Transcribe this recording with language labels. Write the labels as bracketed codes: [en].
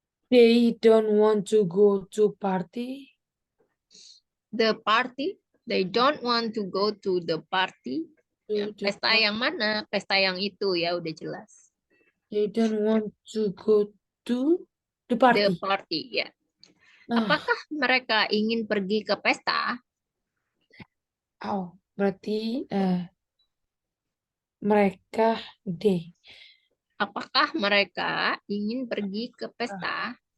[en] They don't want to go to party. The party, they don't want to go to the party. To the [id] Pesta yang mana? Pesta yang itu ya, udah jelas. [en] They don't want to go to the The party. party, ya. Ah, [id] Apakah mereka ingin pergi ke pesta? berarti mereka they. Apakah mereka ingin pergi ke pesta?